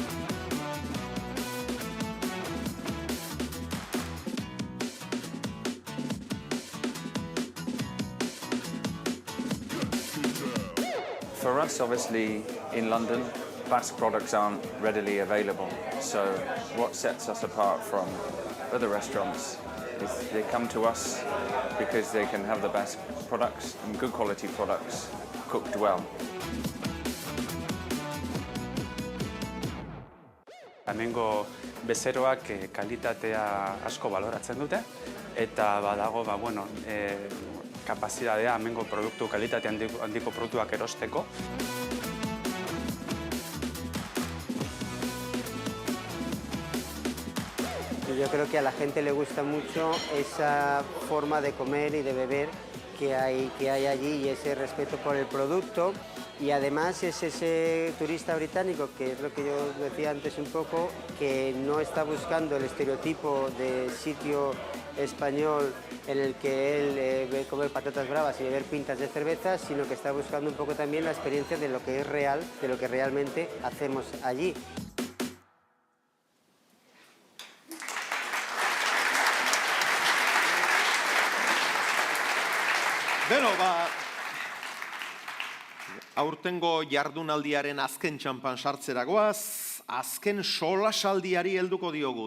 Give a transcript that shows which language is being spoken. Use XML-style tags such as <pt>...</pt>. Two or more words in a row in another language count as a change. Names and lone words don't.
<en>For us, obviously, in London, Basque products aren't readily available. So what sets us apart from other restaurants is they come to us because they can have the Basque products and good quality products cooked well.</en> <eu>Hemengo bezeroak kalitatea asko baloratzen dute, eta badago kapazitatea hemengo produktu kalitate handiko produktuak erosteko.</eu> <es>Yo creo que a la gente le gusta mucho esa forma de comer y de beber que hay allí y ese respeto por el producto. Y además es ese turista británico, que es lo que yo decía antes un poco, que no está buscando el estereotipo de sitio español en el que él ve comer patatas bravas y beber pintas de cerveza, sino que está buscando un poco también la experiencia de lo que es real, de lo que realmente hacemos allí.</es> <eu>Beno, aurtengo jardunaldiaren azken txanpan sartzeragoaz, azken solasaldiari helduko diogu.</eu>